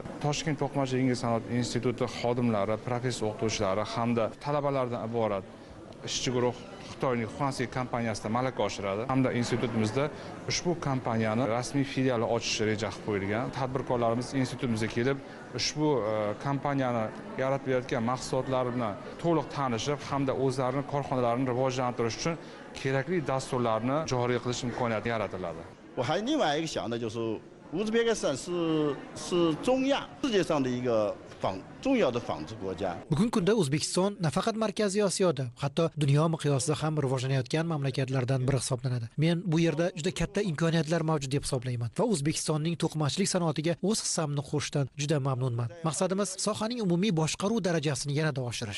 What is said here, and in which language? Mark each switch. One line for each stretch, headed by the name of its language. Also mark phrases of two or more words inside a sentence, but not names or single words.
Uzbek: Toshkent to'qimachilik yengil sanoat instituti xodimlari, professor o'qituvchilari hamda talabalardan iborat ishchi guruh Xitoyning Huansi kompaniyasida malaka oshiradi hamda institutimizda ushbu kompaniyani rasmiy filiali ochish reja qilib qo'yilgan. Tadbirkorlarimiz institutimizga kelib, ushbu kompaniyani yaratib berayotgan mahsulotlari bilan to'liq tanishib hamda o'zlarining korxonalarini rivojlantirish uchun kerakli dasturlarni joriy qilish imkoniyati yaratiladi.
Chinese: 我还另外一个想的就是，乌兹别克斯坦是中亚世界上的一个重要的纺织国家。
Uzbek: Bugungi kunda O'zbekiston nafaqat Markaziy Osiyoda, hatto dunyo miqyosida ham rivojlanayotgan mamlakatlardan biri hisoblanadi. Men bu yerda juda katta imkoniyatlar mavjud deb hisoblayman va O'zbekistonning to'qimachilik sanoatiga o'z hissamni qo'shishdan juda mamnunman. Maqsadimiz sohaning umumiy boshqaruv darajasini yanada oshirish.